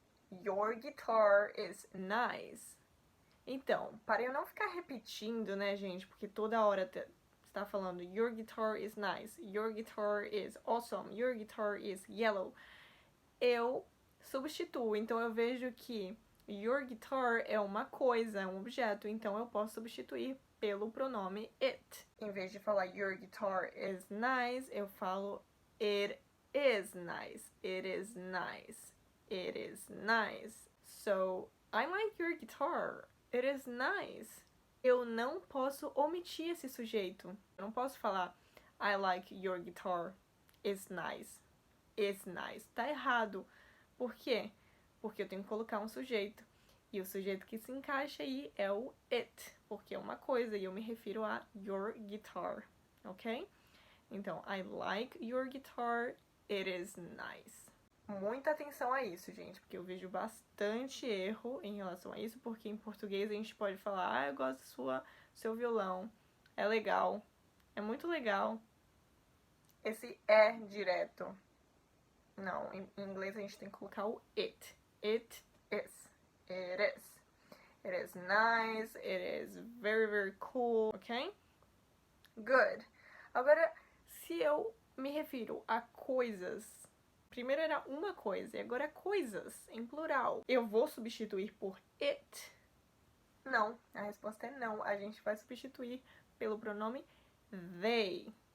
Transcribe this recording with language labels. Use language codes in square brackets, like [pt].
[en] Your guitar is nice. [pt] Então, para eu não ficar repetindo, né, gente, porque toda hora está falando [en] your guitar is nice, your guitar is awesome, your guitar is yellow, [pt] eu substituo. Então, eu vejo que [en] your guitar [pt] é uma coisa, é um objeto, então eu posso substituir pelo pronome it. Em vez de falar [en] your guitar is nice, [pt] eu falo [en] it is nice, it is nice, [pt] it is nice. [en] So, I like your guitar. It is nice. [pt] Eu não posso omitir esse sujeito. Eu não posso falar [en] I like your guitar. It's nice. It's nice. [pt] Tá errado. Por quê? Porque eu tenho que colocar um sujeito. E o sujeito que se encaixa aí é o it. Porque é uma coisa e eu me refiro a [en] your guitar. [pt] Ok? Então, [en] I like your guitar. It is nice. [pt] Muita atenção a isso, gente, porque eu vejo bastante erro em relação a isso, porque em português a gente pode falar, eu gosto do seu violão, é legal, é muito legal. Esse é direto. Não, em inglês a gente tem que colocar o it. [en] It is. It is. It is nice, it is very, very cool, ok? Good. [pt] Agora, se eu me refiro a coisas, primeiro era uma coisa e agora é coisas, em plural. Eu vou substituir por it? Não, a resposta é não. A gente vai substituir pelo pronome they.